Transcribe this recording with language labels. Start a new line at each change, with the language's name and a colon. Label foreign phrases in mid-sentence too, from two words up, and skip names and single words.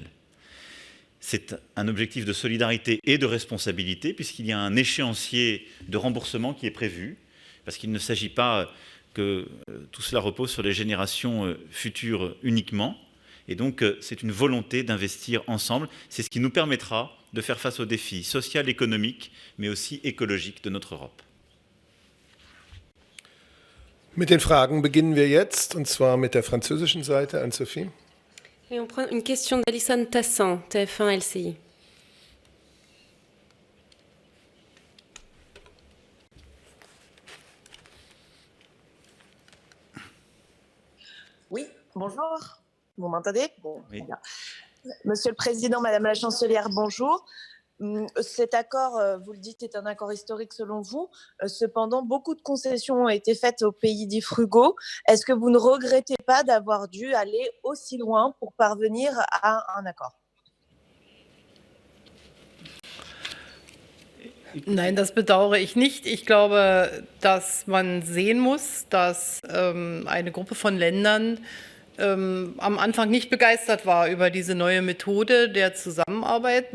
French: C'est un objectif de solidarité et de responsabilité puisqu'il y a un échéancier de remboursement qui est prévu, parce qu'il ne s'agit pas que tout cela repose sur les générations futures uniquement. Et donc, c'est une volonté d'investir ensemble. C'est ce qui nous permettra de faire face aux défis sociaux, économiques, mais aussi écologiques de notre Europe.
German: Mit den Fragen beginnen wir jetzt, und zwar mit der französischen Seite. Anne-Sophie.
French: Et on prend une question d'Alison Tassan, TF1 LCI. Oui, bonjour. Vous m'entendez? Bon, Oui. bien. Monsieur le Président, Madame la Chancelière, bonjour. Cet accord, vous le dites, est un accord historique selon vous. Cependant, beaucoup de concessions ont été faites aux pays dits frugaux. Est-ce que vous ne regrettez pas d'avoir dû aller aussi loin pour parvenir à un accord?
German: Nein, das bedauere ich nicht. Ich glaube, dass man sehen muss, dass eine Gruppe von Ländern am Anfang nicht begeistert war über diese neue Methode der Zusammenarbeit.